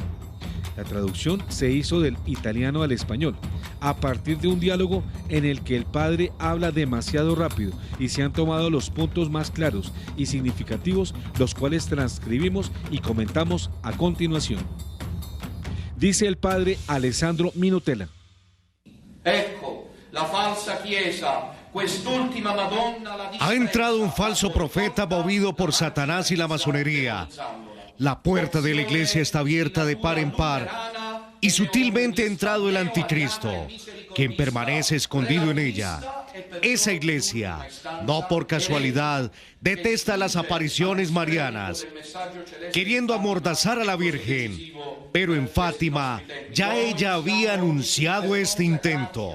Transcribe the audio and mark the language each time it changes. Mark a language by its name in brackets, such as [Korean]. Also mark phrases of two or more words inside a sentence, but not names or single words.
[Spanish] La traducción se hizo del italiano al español, a partir de un diálogo en el que el padre habla demasiado rápido y se han tomado los puntos más claros y significativos, los cuales transcribimos y comentamos a continuación. Dice el padre Alessandro Minutela. [Italian] Ecco, la falsa chiesa. [Spanish] Ha entrado un falso profeta movido por Satanás y la masonería. La puerta de la iglesia está abierta de par en par y sutilmente ha entrado el anticristo, quien permanece escondido en ella. Esa iglesia, no por casualidad, detesta las apariciones marianas, queriendo amordazar a la Virgen, pero en Fátima ya ella había anunciado este intento.